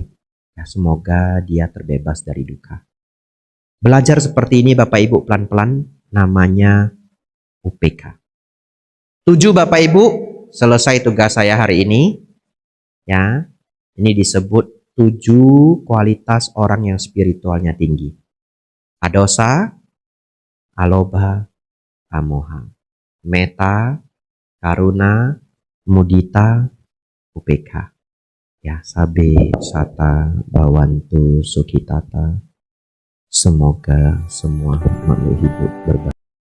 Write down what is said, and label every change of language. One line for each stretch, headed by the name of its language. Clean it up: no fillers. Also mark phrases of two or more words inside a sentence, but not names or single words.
Indonesian: Ya, semoga dia terbebas dari duka. Belajar seperti ini Bapak Ibu pelan-pelan, namanya UPK. 7 Bapak Ibu, selesai tugas saya hari ini. Ya, ini disebut 7 kualitas orang yang spiritualnya tinggi.
Pali: Adosa, alobha, amoha, metta, karuna, mudita, UPK. Ya, sabe, sata, bawantu, sukitata.
Indonesian: Semoga semua makhluk hidup berbahaya.